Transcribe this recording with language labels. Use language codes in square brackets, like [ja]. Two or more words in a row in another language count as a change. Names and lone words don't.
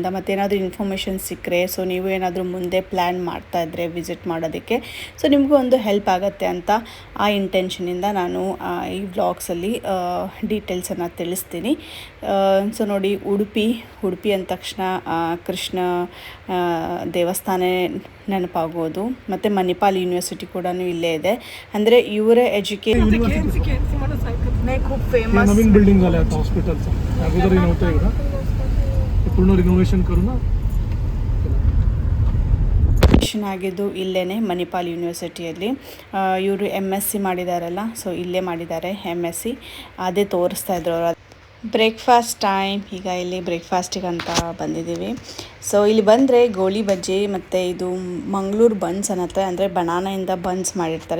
[kn] ಮತ್ತು ಏನಾದರೂ ಇನ್ಫಾರ್ಮೇಷನ್ ಸಿಕ್ಕರೆ, ಸೊ ನೀವು ಏನಾದರೂ ಮುಂದೆ ಪ್ಲ್ಯಾನ್ ಮಾಡ್ತಾಯಿದ್ರೆ ವಿಸಿಟ್ ಮಾಡೋದಕ್ಕೆ, ಸೊ ನಿಮಗೂ ಒಂದು ಹೆಲ್ಪ್ ಆಗುತ್ತೆ ಅಂತ ಆ ಇಂಟೆನ್ಷನಿಂದ ನಾನು ಈ ವ್ಲಾಗ್ಸಲ್ಲಿ ಡೀಟೇಲ್ಸನ್ನು ತಿಳಿಸ್ತೀನಿ. ಸೊ ನೋಡಿ, ಉಡುಪಿ ಅಂದ ತಕ್ಷಣ ಕೃಷ್ಣ ದೇವಸ್ಥಾನ ನೆನಪಾಗೋದು. ಮತ್ತು ಮಣಿಪಾಲ್ ಯೂನಿವರ್ಸಿಟಿ ಕೂಡ ಇಲ್ಲೇ ಇದೆ. ಅಂದರೆ ಇವರ ಎಜುಕೇಷನ್ [mr] खूप फेमस नवीन बिल्डिंग झालं आता हॉस्पिटलचं. अगोदर नव्हतं एवढं. ते पूर्ण रिनोव्हेशन करू ना. [kn] ಆಗಿದ್ದು ಇಲ್ಲೇ ಮಣಿಪಾಲ್ ಯೂನಿವರ್ಸಿಟಿಯಲ್ಲಿ. ಇವರು MSc ಮಾಡಿದಾರಲ್ಲ, ಸೊ ಇಲ್ಲೇ ಮಾಡಿದ್ದಾರೆ MSc. ಅದೇ ತೋರಿಸ್ತಾ ಇದ್ರು ಅವರು. ಬ್ರೇಕ್ಫಾಸ್ಟ್ ಟೈಮ್. ಈಗ ಇಲ್ಲಿ ಬ್ರೇಕ್ಫಾಸ್ಟಿಗಂತ ಬಂದಿದ್ದೀವಿ. ಸೊ ಇಲ್ಲಿ ಬಂದರೆ ಗೋಳಿ ಬಜ್ಜಿ ಮತ್ತು ಇದು ಮಂಗಳೂರು ಬನ್ಸ್ ಅನ್ನತ್ತೆ, ಅಂದರೆ ಬನಾನೆಯಿಂದ ಬನ್ಸ್ ಮಾಡಿರ್ತಾರೆ.